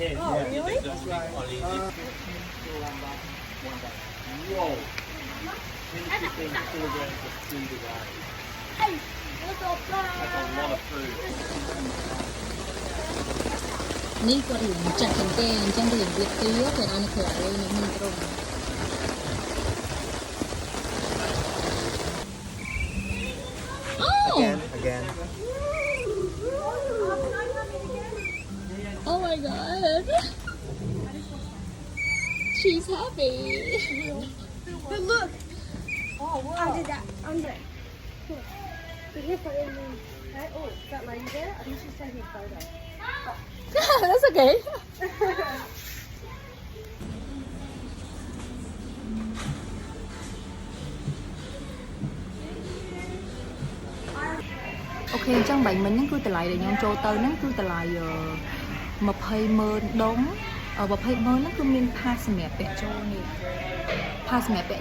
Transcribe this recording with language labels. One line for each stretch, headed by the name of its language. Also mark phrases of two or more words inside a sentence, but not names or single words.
English: Oh, really? That's right. Whoa. 10 to 15 kilograms of food a day. Hey, look up That's a lot of food.
Khmer: នេះគាត់រៀងចាស់ជាងគេអញ្ចឹងរៀងវាទីគេឲ្យនៅក្រៅនេះមិនត្រង់
English: Again. Oh my god she's happy But look Oh wow Under that Under But here for it Okay, oh, that lady there, I think she's taking a photo. that's okay
Khmer: អូខេអញ្ចឹងបាញ់មិញហ្នឹងគឺតម្លៃដែលខ្ញុំចូលទៅហ្នឹងគឺតម្លៃ20,000 ដុំ20,000ហ្នឹងគឺមាន pass សម្រាប់ពាក់ចូលនេះ pass សម្រាប់ពាក់